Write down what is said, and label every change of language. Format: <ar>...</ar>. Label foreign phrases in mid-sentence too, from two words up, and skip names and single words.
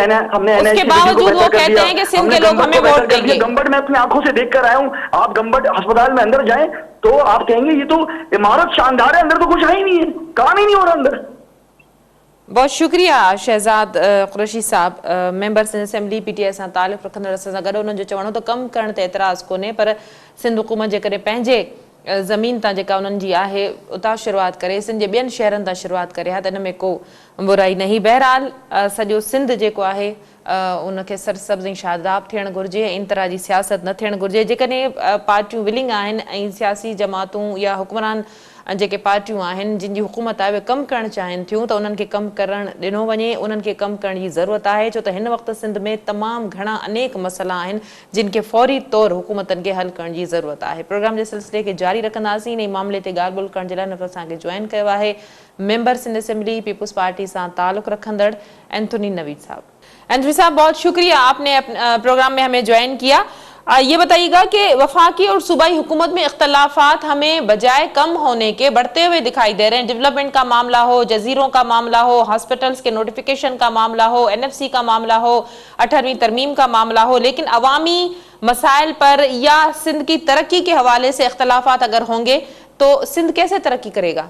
<ur>ہم نے گمبٹ میں اپنی آنکھوں سے دیکھ کر آیا ہوں، آپ گمبٹ اسپتال میں اندر جائیں تو آپ کہیں گے یہ تو عمارت شاندار ہے، اندر تو کچھ ہے ہی نہیں ہے، کام ہی نہیں ہو رہا اندر. بہت شکریہ شہزاد قریشی صاحب، ممبر سندھ اسمبلی PTI</ur> <sd>सां तालुक़ रखंदड़ सां गॾु। उन्हनि जो चवणो त कमु करण ते एतिराज़ कोन्हे, पर सिंध हुकूमत जे करे पंहिंजे ज़मीन तां जेका उन्हनि जी आहे उतां शुरूआत करे, सिंध जे ॿियनि शहरनि तां शुरूआत करे हा, त इन में को बुराई नहीं। बहरहाल सॼो सिंध जेको आहे उनखे सरसब्ज़ ऐं शादाब थियणु घुरिजे, इन तरह जी सियासत न थियणु घुरिजे। जेकॾहिं पार्टियूं विलिंग आहिनि ऐं सियासी जमातूं या हुक्मरान जेके पार्टियूं आहिनि जिन जी हुकूमत आहे उहे कमु करणु चाहिनि थियूं त उन्हनि खे कमु करणु ॾिनो वञे, उन्हनि खे कमु करण जी ज़रूरत आहे, छो त हिन वक़्तु सिंध में तमामु घणा अनेक मसइला आहिनि जिन खे फौरी तौरु हुकूमतनि खे हल करण जी ज़रूरत आहे। प्रोग्राम जे सिलसिले खे जारी रखंदासीं। इन मामले ते ॻाल्हि ॿोल करण जे लाइ हिन वक़्तु असांखे जॉइन कयो आहे मेंबर सिंध असेंबली पीपुल्स पार्टी सां ताल्लुक़ रखंदड़ एंथोनी नवीद साहब।</sd> <ur>انتھونی صاحب، بہت شکریہ، آپ نے پروگرام میں ہمیں جوائن کیا. یہ بتائیے گا کہ وفاقی اور صوبائی حکومت میں اختلافات ہمیں بجائے کم ہونے کے بڑھتے ہوئے دکھائی دے رہے ہیں. ڈیولپمنٹ کا معاملہ ہو، جزیروں کا معاملہ ہو، ہاسپٹلز کے نوٹیفکیشن کا معاملہ ہو، NFC کا معاملہ ہو، 18ویں ترمیم کا معاملہ ہو، لیکن عوامی مسائل پر یا سندھ کی ترقی کے حوالے سے اختلافات اگر ہوں گے تو سندھ کیسے ترقی کرے گا?</ur>